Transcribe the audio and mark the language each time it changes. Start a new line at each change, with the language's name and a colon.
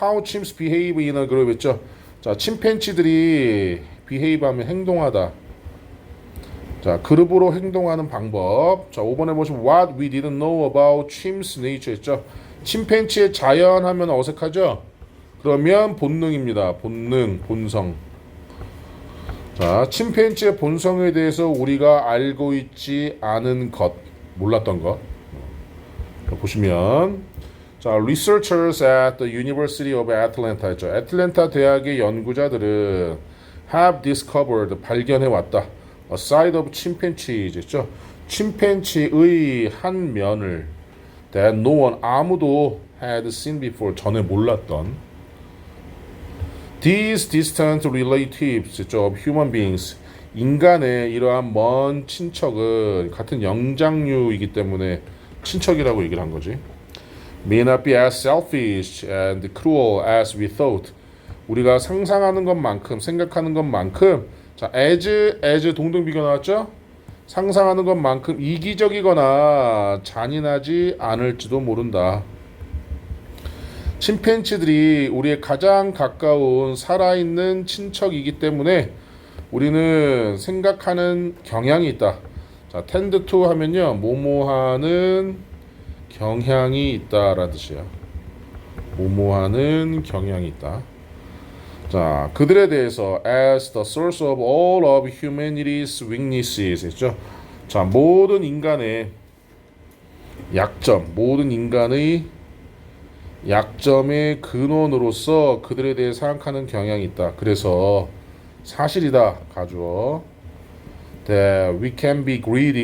English: How chimps behave in a group 있죠? 자,
Korean: 침팬치들이 behave 하면 행동하다. 자, 그룹으로 행동하는 방법.
English: 자,
Korean: 5번에 보시면
English: What we didn't know about chimps nature 있죠.
Korean: 침팬지의 자연 하면 어색하죠? 그러면 본능입니다. 본능, 본성. 자, 침팬지의 본성에 대해서 우리가 알고 있지 않은 것, 몰랐던 것.
English: 자,
Korean: 보시면
English: 자, researchers at the University of Atlanta 있죠.
Korean: 애틀랜타 대학의 연구자들은
English: have discovered,
Korean: 발견해 왔다.
English: A side of chimpanzees 있죠.
Korean: 침팬지의 한 면을
English: that no one,
Korean: 아무도
English: had seen before,
Korean: 전에 몰랐던
English: these distant relatives 있죠. of human beings,
Korean: 인간의 이러한 먼 친척은 같은 영장류이기 때문에 친척이라고 얘기를 한 거지.
English: may not be as selfish and cruel as we thought.
Korean: 우리가 상상하는 것만큼, 생각하는 것만큼, 자, as 동등 비교 나왔죠? 상상하는 것만큼 이기적이거나 잔인하지 않을지도 모른다. 침팬지들이 우리의 가장 가까운 살아있는 친척이기 때문에 우리는 생각하는 경향이 있다. 자, tend to 하면요, 뭐뭐하는 경향이 있다라는 뜻이에요. 뭐뭐하는 경향이 있다.
English: 자,
Korean: 그들에 대해서
English: as the source of all of humanity's weaknesses 했죠.
Korean: 자, 모든 인간의 약점, 모든 인간의 약점의 근원으로서 그들에 대해 생각하는 경향이 있다. 그래서 사실이다. 가주어.
English: That we can be greedy.